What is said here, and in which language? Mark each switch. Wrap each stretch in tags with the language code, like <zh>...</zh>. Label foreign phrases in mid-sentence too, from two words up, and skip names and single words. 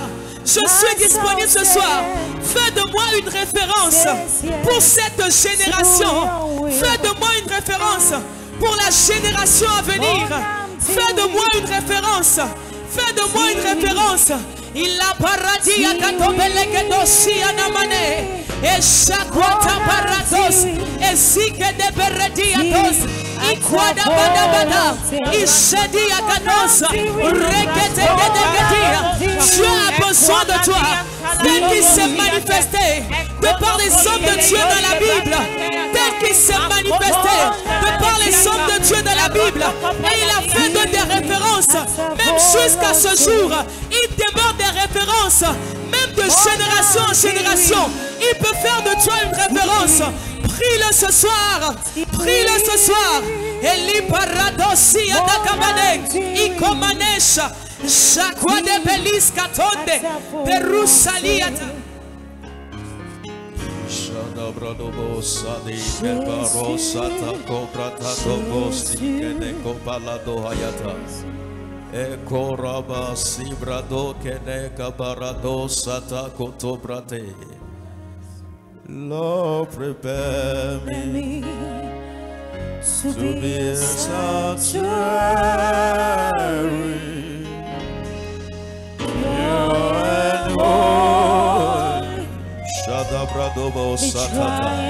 <fr>Je suis disponible ce soir. Fais de moi une référence pour cette génération. Fais de moi une référence pour la génération à venir. Fais de moi une référence. Fais de moi une référence. Il a paradis à Katobeleke dosi anamane. Et chakwata parados. Et si que de beredi atos. Ikwada bada bada. Ishedi akanos. Rekete gedegedia. Dieu a besoin de toi. Tel qu'il s'est manifesté de par les hommes de Dieu dans la Bible. Tel qu'il s'est manifesté de par les hommes de Dieu dans la Bible. Et il a fait de des références. Même jusqu'à ce jour, il demeure des références. Même de génération en génération, il peut faire de toi une référence. Prie-le ce soir. Prie-le ce soir. Eli paradosi adakamane. Ikomanesha. Jacques de Belis Katonde. Perusaliata. Shadabradobo Sadi Keparosata Kopratato Keneko Palado Hayata. Ekoraba Sibrado Keneka Barado Sata Kotobrate.</fr> <en>Lord, prepare me to be a sanctuary. Shadabradobo Satata.</en>